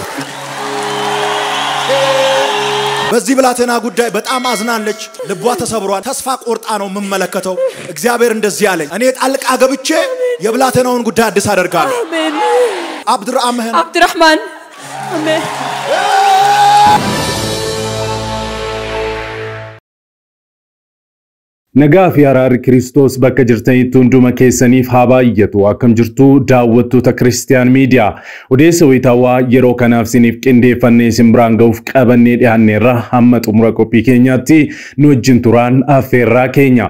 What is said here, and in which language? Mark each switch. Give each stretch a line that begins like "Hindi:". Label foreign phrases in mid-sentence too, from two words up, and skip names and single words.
Amharic: በዚህ ብላቴና ጉዳይ በጣም አዝናለች። ልቧ ተሰብሯል። ተስፋ ቆርጣ ነው የምመለከተው። እግዚአብሔር እንደዚህ ያለኝ እኔ ጣልቃ ገብቼ የብላቴናውን ጉዳይ አዲስ አደርጋለሁ። አሜን። አብዱራህማን አሜን።
Oromo: Nagaa fi araarri Kiristoos bakka jirtanitti hunduma keessaniif haa baay'atu. Akkam jirtu daawwattoota Kiristiyaan Miidiyaa. Odeessa wayitaawaa yeroo kanaaf isiniif qindeeffannee isin biraan ga'uuf qabannee dhiyaanneerra hamma xumura qophii keenyaatti nu wajjin turaan affeerraa keenya.